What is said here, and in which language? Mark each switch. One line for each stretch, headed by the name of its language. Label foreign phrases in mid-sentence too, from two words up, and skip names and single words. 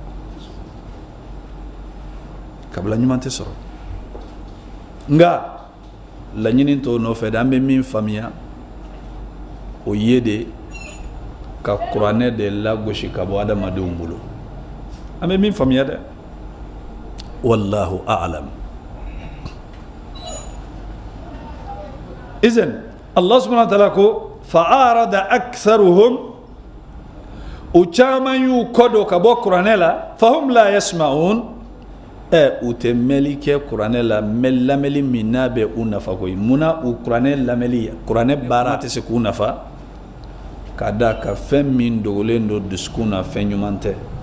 Bambara: kabila ɲuman tɛ sɔrɔ nka laɲini t'o nɔfɛ de an bɛ min faamuya o ye de ka kuranɛ de lagosi ka bɔ adamadenw bolo an bɛ min faamuya dɛ
Arabic: والله أعلم
Bambara: izan
Arabic: الله سبحانه وتعالى
Bambara: ko
Arabic: فأعرض أكثرهم
Bambara: u caman y'u kɔdɔ ka bɔ kuranɛ la
Arabic: فهم لا يسمعون
Bambara: u tɛ mɛli kɛ kuranɛ la lamɛli min n'a bɛ u nafa koyi munna u kuranɛ lamɛli kuranɛ baara tɛ se k'u nafa ka da ka fɛn min dogolen don dusukun na fɛn ɲuman tɛ